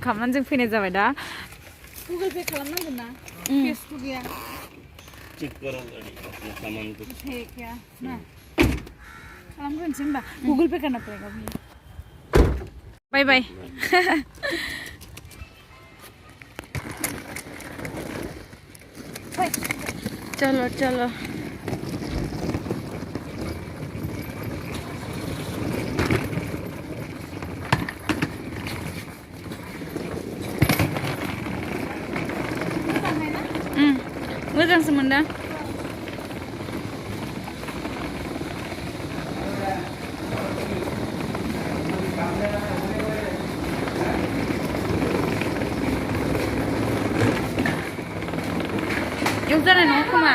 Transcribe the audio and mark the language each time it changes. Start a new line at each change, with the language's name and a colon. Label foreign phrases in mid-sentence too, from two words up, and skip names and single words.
Bodo: खालामनानै जों फैनाय जाबाय दा गुगल पे खालामनांगोन ना केसबो गैया
Hindi: चेक करो अपने सामान को है क्या
Bodo: ना खालामग्रोनोसै होमबा
Hindi: गूगल पे करना पड़ेगा भैया
English: bye bye
Hindi: चलो चलो
Bodo: मोजांसो मोनदों जानाय नङा खोमा